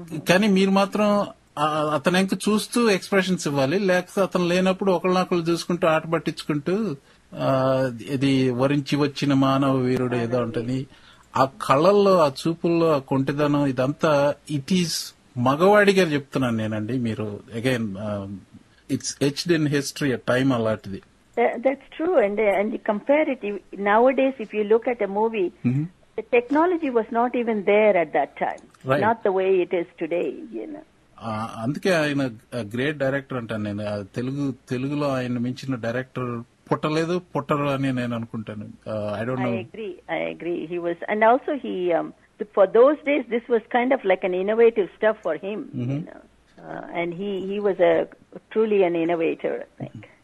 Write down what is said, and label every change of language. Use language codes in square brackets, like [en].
[te] కానీ మీరు మాత్రం అతను ఇంక చూస్తూ ఎక్స్ప్రెషన్స్ ఇవ్వాలి, లేకపోతే అతను లేనప్పుడు ఒకళ్ళనొకళ్ళు చూసుకుంటూ ఆట పట్టించుకుంటూ ఇది వరించి వచ్చిన మానవ వీరుడు ఏదో ఉంటుంది. ఆ కళ్ళల్లో, ఆ చూపుల్లో, ఆ కొంటిదనం, ఇదంతా [en] it is [te] మగవాడిగా చెప్తున్నాను నేనండి. మీరు again [en] it's etched in history a time [te] అలాంటిది. [en] That's true, and compare it nowadays. If you look at a movie, the technology was not even there at that time, right. Not the way it is today, you know. [te] అందుకే ఆయన great director అంటాను నేను. తెలుగులో ఆయన మించిన director పుట్టరు అని నేను అనుకుంటాను. [en] I don't know. I agree. He was, and also he for those days this was kind of like an innovative stuff for him, you know. And he was truly an innovator, I think.